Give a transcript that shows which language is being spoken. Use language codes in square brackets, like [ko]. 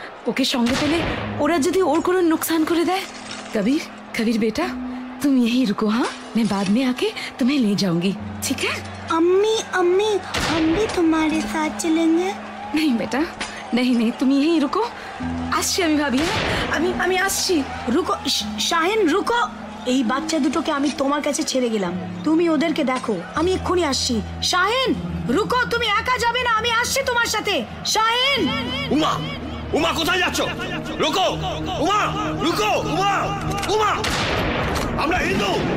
[bn] ওকে সঙ্গে পেলে ওরা যদি ওর কোনো नुकसान করে দেয়। [hi] कबीर बेटा तुम यहीं रुको, हाँ, मैं बाद में आके तुम्हें ले जाऊंगी, ठीक है? अम्मी अम्मी हम भी तुम्हारे साथ चलेंगे। नहीं बेटा, नहीं, तुम यहीं रुको। [bn] আসছি আমি ভাবি, আমি আসছি। রুকো শাহিন, রুকো। এই বাচ্চা দুটোকে আমি তোমার কাছে ছেড়ে গেলাম, তুমি ওদেরকে দেখো, আমি এক্ষুনি আসছি। শাহিন রুকো, তুমি একা যাবে না, আমি আসছি তোমার সাথে। শাহিন। উমা, উমা কোথায় যাচ্ছ? রুকো উমা, রুকো উমা, উমা। আমরা হিন্দু।